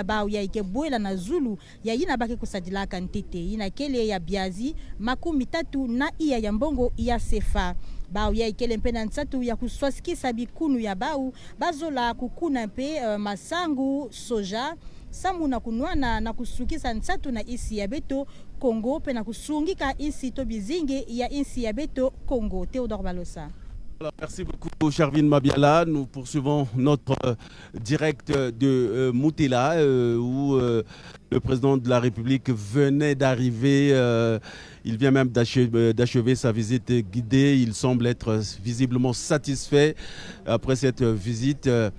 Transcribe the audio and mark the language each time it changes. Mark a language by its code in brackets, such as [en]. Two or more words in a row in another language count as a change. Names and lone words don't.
[ktu] bau ya ike buela na zulu ya ina baki kusadilaka ntete ina kele ya biazi makumi tatu na iya ya mbongo ya sefa bau ya ikele mpe na nsatu ya kuswasikisa bikunu ya bau bazola kukuna mpe masangu soja samu na kunwana na kusukisa nsatu na isi ya beto Congo pe na kusungika isi to bizinge ya isi ya beto Congo. Théodore Balosa. [fr] Alors, merci beaucoup Charvin Mabiala. Nous poursuivons notre direct de Moutela où le président de la République venait d'arriver. Il vient même d'achever sa visite guidée. Il semble être visiblement satisfait après cette visite.